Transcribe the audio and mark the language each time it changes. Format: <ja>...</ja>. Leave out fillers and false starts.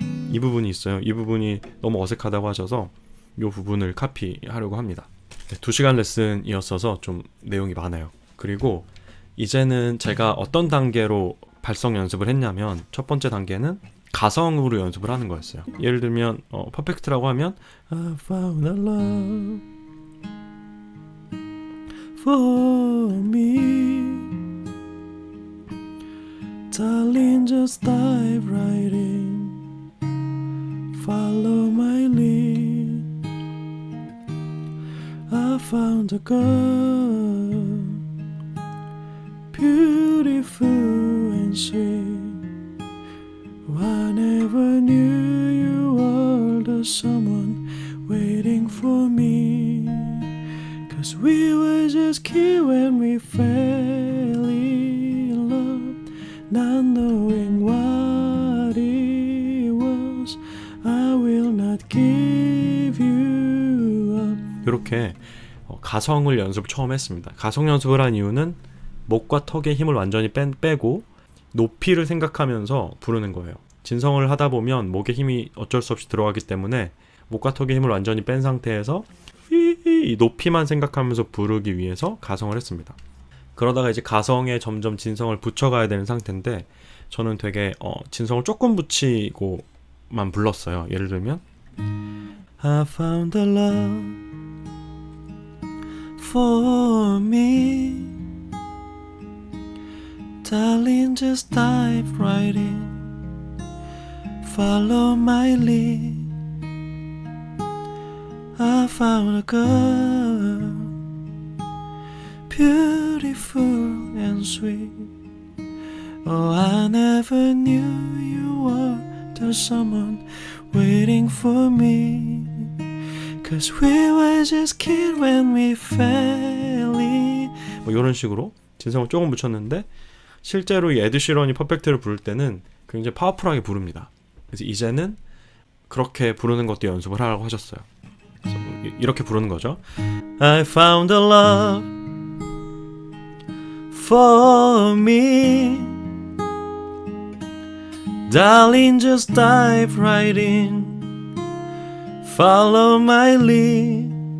<ko>이 부분이 있어요. 이 부분이 너무 어색하다고 하셔서 이 부분을 카피하려고 합니다. 2시간 레슨이었어서 좀 내용이 많아요. 그리고 이제는 제가 어떤 단계로 발성 연습을 했냐면, 첫 번째 단계는 가성으로 연습을 하는 거였어요. 예를 들면 퍼펙트라고 하면</ko> <en>I found a love for me, darling just dive right in, follow my lead, I found a girl beautiful and sweet, I never knew you were the someone waiting for me, cause we were just kids when we fell in love, not knowing what it was, I will not give you up.</en> <ko>이렇게 가성을 연습을 처음 했습니다. 가성 연습을 한 이유는 목과 턱의 힘을 완전히 빼고 높이를 생각하면서 부르는 거예요. 진성을 하다 보면 목에 힘이 어쩔 수 없이 들어가기 때문에 목과 턱의 힘을 완전히 뺀 상태에서 이 높이만 생각하면서 부르기 위해서 가성을 했습니다. 그러다가 이제 가성에 점점 진성을 붙여가야 되는 상태인데, 저는 되게 진성을 조금 붙이고만 불렀어요. 예를 들면</ko> <en>I found a love for me, darling just dive right in, follow my lead, I found a girl beautiful and sweet, oh I never knew you were the someone waiting for me, cause we were just kids when we fell in,</en> <ko>뭐 이런 식으로 진성을 조금 붙였는데, 실제로 이 에드 시런이 퍼펙트를 부를 때는 굉장히 파워풀하게 부릅니다. 그래서 이제는 그렇게 부르는 것도 연습을 하라고 하셨어요. 그래서 이렇게 부르는 거죠.</ko> <en>I found a love for me, darling just dive right in, follow my lead,</en>